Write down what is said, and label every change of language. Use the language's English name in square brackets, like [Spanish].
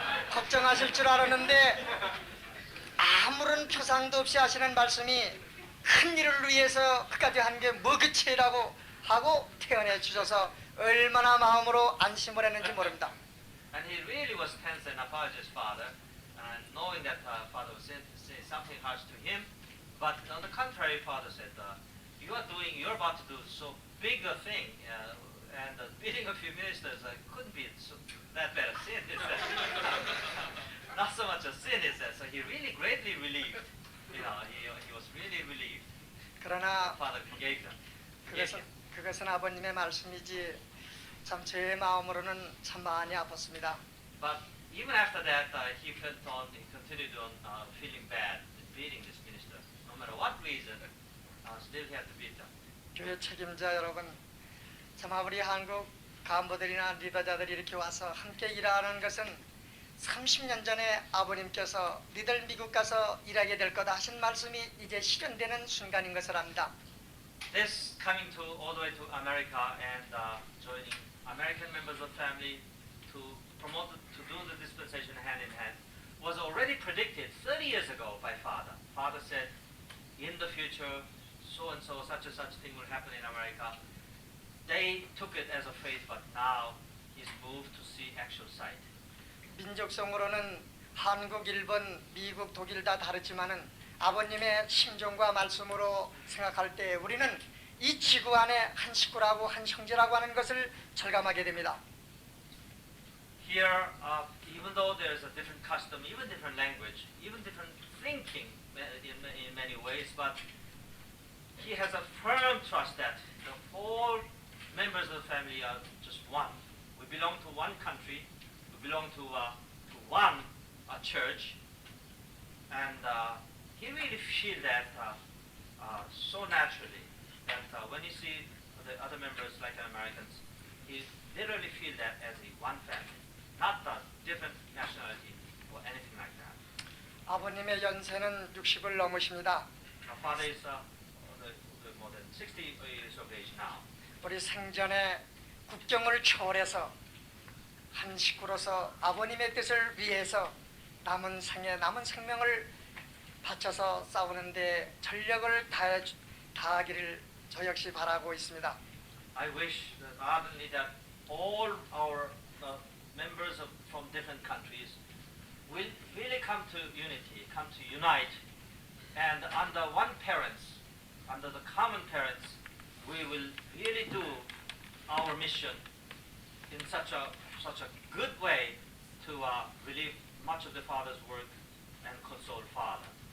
[Korean] 걱정하실 줄 알았는데 아무런 표상도 없이 하시는 말씀이 큰 일을 위해서 그까지 한 게 뭐그치라고 하고 태어내 주셔서 얼마나 마음으로 안심을 했는지 모릅니다. [English] And he really was tense and apologized father, and knowing that father was saying something harsh to him. But on the contrary, father said, you're about to do so big a thing, and the beating of your ministers couldn't be that bad a sin, he said. Not so much a sin, he said. So he really greatly relieved. He was really relieved. [Korean] 그러나 [English] Father forgave them. [Korean] 그것은 아버님의 말씀이지 참 제 마음으로는 참 많이 아팠습니다. [English] But even after that, he continued on feeling bad, beating this minister. No matter what reason, still he had to beat them. [Korean] 교회 책임자 여러분, 참 우리 한국 간부들이나 리더자들이 이렇게 와서 함께 일하는 것은 30년 전에 아버님께서 니들 미국 가서 일하게 될 거다 하신 말씀이 이제 실현되는 순간인 것을 압니다. [English] This coming to all the way to America and joining American members of family to do the dispensation hand in hand was already predicted 30 years ago by Father. Father said, in the future, so and so, such and such thing will happen in America. They took it as a faith, but now he's moved to see actual sight. [Korean] 민족성으로는 한국, 일본, 미국, 독일 다 다르지만은 아버님의 심정과 말씀으로 생각할 때 우리는 이 지구 안에 한 식구라고 한 형제라고 하는 것을 절감하게 됩니다. [English] Here, even though there's a different custom, even different language, even different thinking in many ways, but he has a firm trust that the whole members of the family are just one. We belong to one country, we belong to one church, and he really feels that so naturally that when you see the other members like Americans, he literally feel that as a one family, not a different nationality or anything like that. [Korean] 아버님의 연세는 60을 넘으십니다. [English] Our father is more than 60 years of age now. [Korean] 우리 생전에 국경을 초월해서 한 식구로서 아버님의 뜻을 위해서 남은 생에 남은 생명을 바쳐서 싸우는데 전력을 다하기를 저 역시 바라고 있습니다. [English] I wish that ardently that all our members from different countries will really come to unity, come to unite, and under one parents, under the common parents, we will really do our mission in such a good way to relieve much of the Father's work and console Father.